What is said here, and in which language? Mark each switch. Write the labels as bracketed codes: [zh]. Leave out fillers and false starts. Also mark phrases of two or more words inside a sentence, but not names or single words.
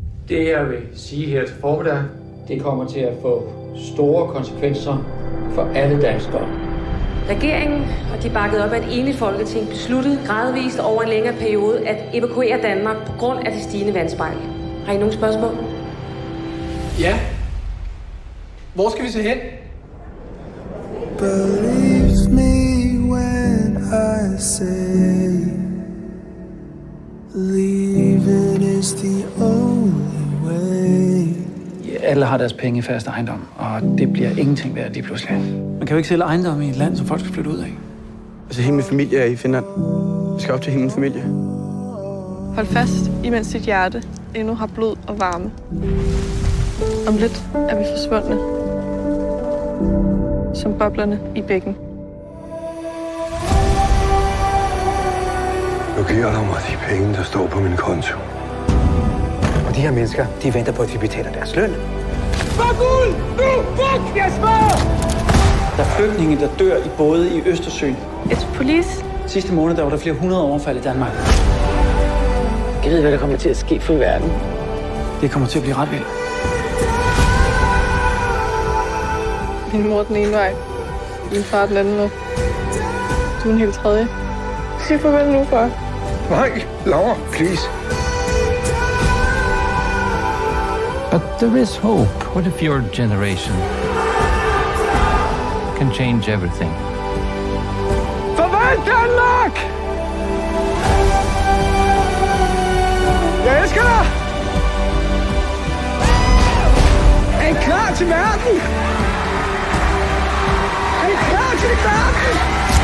[da] Det jeg vil sige her til formiddag, det kommer til at få store konsekvenser for alle danskere. Regeringen, og de bakket op af et enigt folketing, besluttede gradvist over en længere periode at evakuere Danmark på grund af det stigende vandspejl. Har I nogle spørgsmål? Ja. Hvor skal vi se hen? [en] Believe me when I say leaving is the only way. [da] Alle har deres penge i fast ejendom, og det bliver ingenting værd lige pludselig. Man kan jo ikke sælge ejendom i et land, som folk skal flytte ud af. Altså, hele min familie er i Finland. Jeg skal op til hele min familie. Hold fast, imens dit hjerte endnu har blod og varme. Om lidt er vi forsvundne. Som boblerne i bækken. Nu giver du mig de penge, der står på min konto. Og de her mennesker, de venter på, at vi betaler deres løn. Fuck ud! Nu! Fuck! Jeg spørger! Der er flygtninge, der dør i både i Østersøen. [en] It's police. [da] Sidste måned, der var der flere 100 overfald i Danmark. Jeg ved, hvad der kommer til at ske for verden. Det kommer til at blive ret vildt. Min mor den ene vej. Min far den anden vej. Du er en helt tredje. Sig farvel nu, far. Nej, Laura, [en] please. But there is hope. What if your generation can change everything? [da] Farvel, Danmark! Jeg elsker dig! Er I klar til verden? Er I klar til verden?